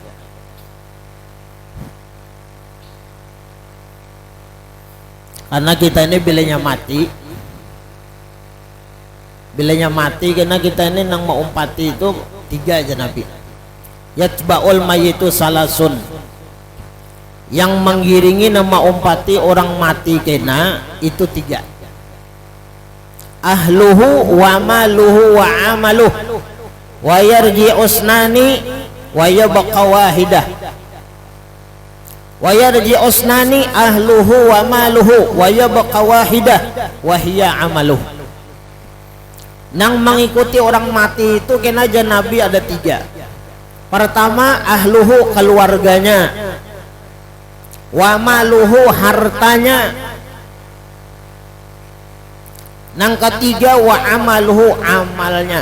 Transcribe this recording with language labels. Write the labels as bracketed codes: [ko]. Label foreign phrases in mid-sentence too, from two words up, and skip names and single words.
[bjn] Karena kita ini bilanya mati karena kita ini nang mau umpati itu tiga aja Nabi. [ar] يتبع الميت ثلاثة, [bjn] yang mengiringi nama umpati orang mati kena itu tiga. [ar] أهله وماله وعمله ويرجع اثنان ويبقى واحد. ويرجع اثنان أهله وماله ويبقى واحد وهو عمله. [bjn] Nang mengikuti orang mati itu kena aja Nabi ada tiga. Pertama, ahluhu keluarganya, [ar] وماله [bjn] hartanya, nang ketiga [ar] وعمله [bjn] amalnya.